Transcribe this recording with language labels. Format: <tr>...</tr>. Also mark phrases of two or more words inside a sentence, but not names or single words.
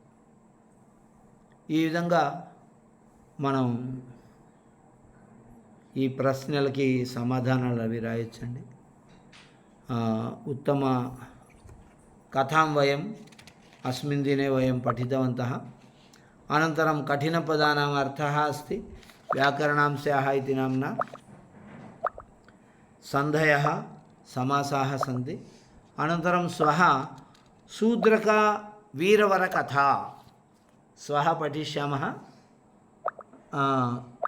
<te>ఈ విధంగా మనం ఈ ప్రశ్నలకి సమాధానాలు అవి రాయొచ్చండి.</te> <sa>ఉత్తమ కథాం వయం అస్మిన్ దినే వయం పఠితవంతః. అనంతరం కఠినపదానాం అర్థः अस्ति వ్యాకరణాంశాः इति नाम्ना. సంధయः సమాసాः सन्ति. అనంతరం శ్వः శూద్రక వీరవర కథ శ్వः పఠిష్యామः</sa>